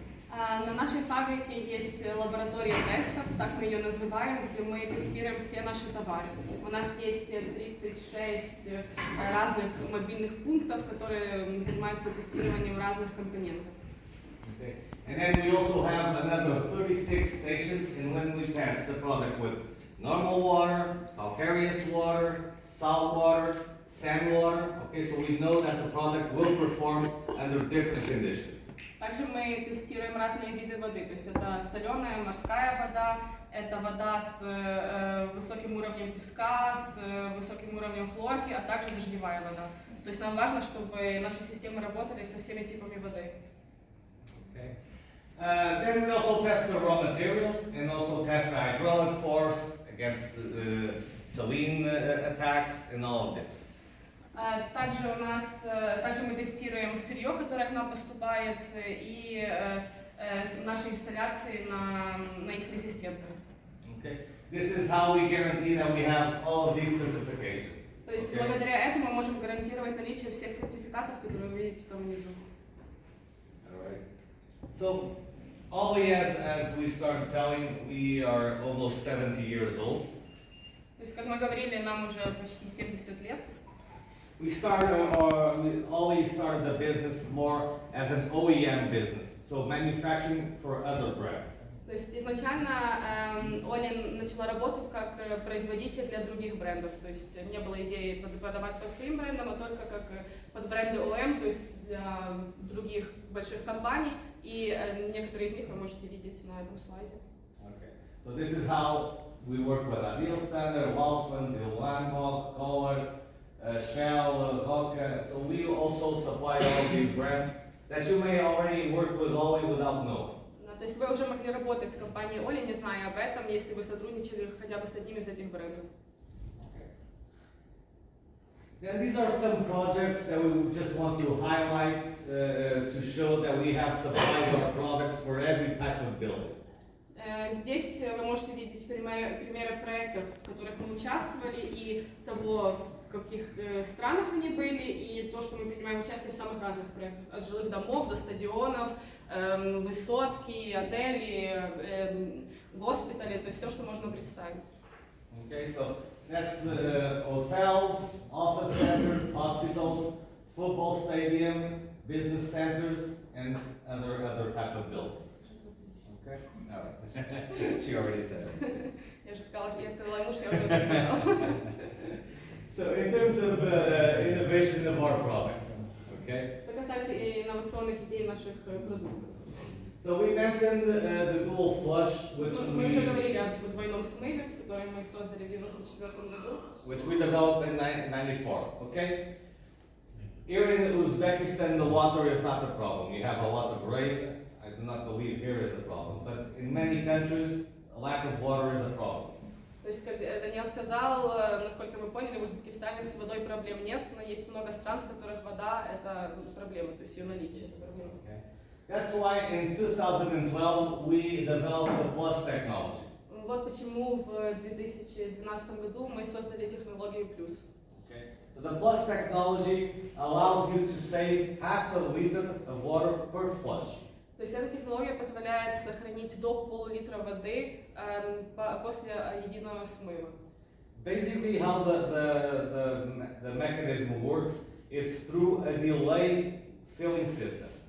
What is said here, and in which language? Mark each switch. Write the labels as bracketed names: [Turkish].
[Russian] На нашей фабрике есть лаборатория тестов, так мы ее называем, где мы тестируем все наши товары. У нас есть 36 разных мобильных пунктов, которые занимаются тестированием разных компонентов. [English] Okay. And then we also have another 36 stations in when we test the product with normal water, calcareous water, salt water, sand water. Okay, so we know that the product will perform under different conditions. [Russian] Также мы тестируем разные виды воды, то есть это соленая морская вода, это вода с высоким уровнем песка, с высоким уровнем хлорки, а также дождевая вода. То есть нам важно, чтобы наши системы работали со всеми типами воды. [English] Okay. Then we also test the raw materials and also test the hydraulic force against saline attacks and all of this. [Russian] Также мы тестируем сырье, которое к нам поступает, и наши инсталляции на их резистентность. [English] Okay. This is how we guarantee that we have all of these certifications. [Russian] То есть благодаря этому мы можем гарантировать наличие всех сертификатов, которые вы видите там внизу. [English] All right. So, OLI, as we started telling, we are almost 70 years old. [Russian] То есть, как мы говорили, нам уже почти 70 лет. [English] We OLI started the business more as an OEM business, so manufacturing for other brands. [Russian] То есть изначально OLI начала работу как производитель для других брендов. То есть не было идеи продавать под своим брендом, а только как под бренды OEM, то есть для других больших компаний. И некоторые из них вы можете видеть на этом слайде. [English] Okay. So this is how we work with Adil Standard, Walfen, Dilwanbach, Kohler, Shell, Hoka. So we also supply all these brands that you may already work with OLI without knowing. [Russian] То есть вы уже могли работать с компанией OLI, не зная об этом, если вы сотрудничали хотя бы с одним из этих брендов. [English] Then these are some projects that we just want to highlight to show that we have supplied our products for every type of building. [Russian] Здесь вы можете видеть примеры проектов, в которых мы участвовали, и того, в каких странах они были, и то, что мы принимаем участие в самых разных проектах, от жилых домов до стадионов, высотки, отели, госпитали, то есть все, что можно представить. [English] Okay, so that's hotels, office centers, hospitals, football stadium, business centers, and other type of buildings. Okay? All right. She already said it. [Russian] Я сказала ему, что я уже это сказала. [English] So in terms of innovation of our products, okay? [Russian] Что касается инновационных идей наших продуктов. [English] So we mentioned the dual flush, [Russian] Мы уже говорили о двойном смыве, который мы создали в 1994 году. [English] which we developed in 1994, okay? Here in Uzbekistan, the water is not the problem. You have a lot of rain. I do not believe here is a problem, but in many countries, a lack of water is a problem. [Russian] То То есть, как Даниил сказал, насколько мы поняли, в Узбекистане с водой проблем нет, но есть много стран, в которых вода – это проблема, то есть ее наличие – это проблема. [English] Okay. That's why in 2012 we developed the plus technology. [Russian] Вот почему в 2012 году мы создали технологию плюс. [English] Okay. So the plus technology allows you to save half a liter of water per flush. [Russian] То есть эта технология позволяет сохранить до пол-литра воды после единого смыва. [English] Basically, how the mechanism works is through a delay filling system.